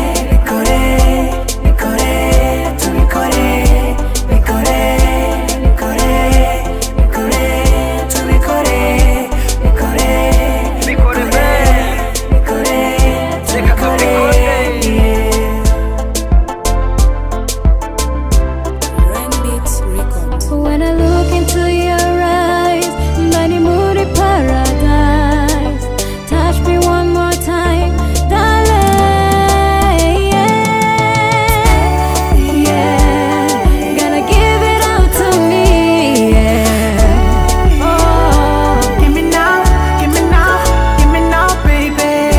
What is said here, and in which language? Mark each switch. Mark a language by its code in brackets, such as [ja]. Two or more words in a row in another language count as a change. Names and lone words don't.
[rw] Bikore, bikore, bikore, tubikore, bikore, bikore, tubikore, bikore, Bikore, bikore, bikore, reka tubikore, tubikore. [en] yeah. Rainbeat Records. When I look into your eyes, [rw] mba ni muri paradise. [en] Touch me one more time, darling. Yeah, yeah. Gotta give it all to me, yeah. Oh. Give me now, give me now, give me now, baby.